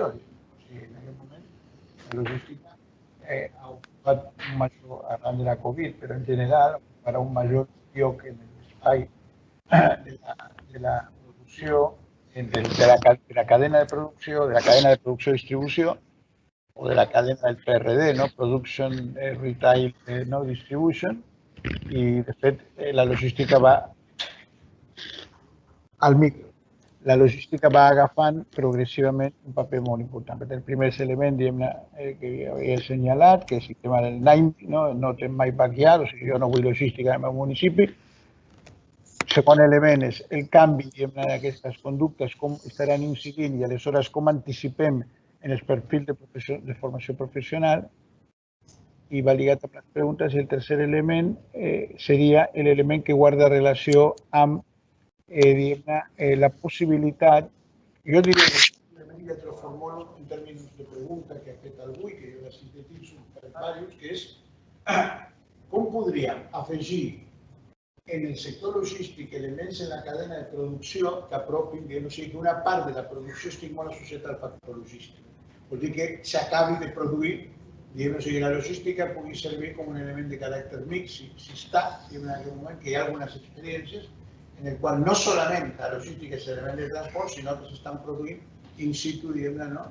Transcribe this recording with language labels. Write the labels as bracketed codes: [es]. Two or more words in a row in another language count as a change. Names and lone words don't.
[ca] O sigui, en aquest moment, la logística ha ocupat un major, arran de la Covid, però en general ocuparà un major lloc en l'espai de la producció, de la cadena de producció-distribució, o de la cadena del PRD, no? [en] Production, Retail, no? Distribution, [ca] i de fet la logística va al micro. La logística va agafant progressivament un paper molt important. El primer element, diguem-ne, que havia assenyalat, que és el tema del NIMBY, no té mai backyard, o sigui, jo no vull logística en el meu municipi. Segon element és el canvi, diguem-ne, d'aquestes conductes, com estaran incidint i aleshores com anticipem en els perfils de formació professional, i va lligat amb les preguntes. I el tercer element seria l'element que guarda relació amb, diguem-ne, la possibilitat, jo diria [es] que te lo formulo en términos de pregunta [ca] que ha fet algú i que jo la sintetitzo per diversos, que és com podríem afegir en el sector logístic elements en la cadena de producció que apropin, o sigui, que una part de la producció estigui molt associada al factor logístic. Vol dir que s'acabi de produir, diguem, o sigui, la logística pugui servir com un element de caràcter mix, si està, diguem, en aquest moment, que hi ha algunes experiències en el qual no solament la logística és element de transport, sinó que s'estan produint [la] in situ, [ca] diguem-ne, no?